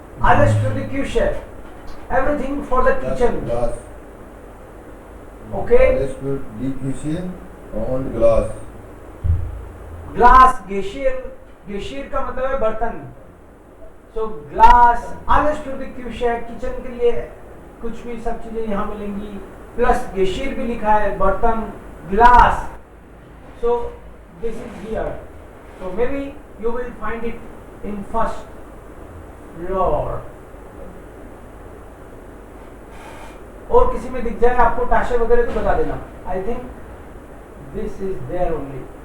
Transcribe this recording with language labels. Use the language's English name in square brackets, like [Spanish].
[German] Alles für die Küche, [English] everything for the kitchen. Okay. [German] Alles für die Küche und Glas. [Hindi] Glass, गेशियर, गेशियर का मतलब है बर्तन। [English] So glass, [German] alles für die Küche, [Hindi] kitchen के लिए कुछ भी सब चीजें यहाँ मिलेंगी। प्लस गेशियर भी लिखा है, बर्तन, glass. [English] So this is here. So maybe you will find it in first floor. [Hindi] और किसी में दिख जाए आपको टाशे वगैरह तो बता देना। [English] I think this is there only.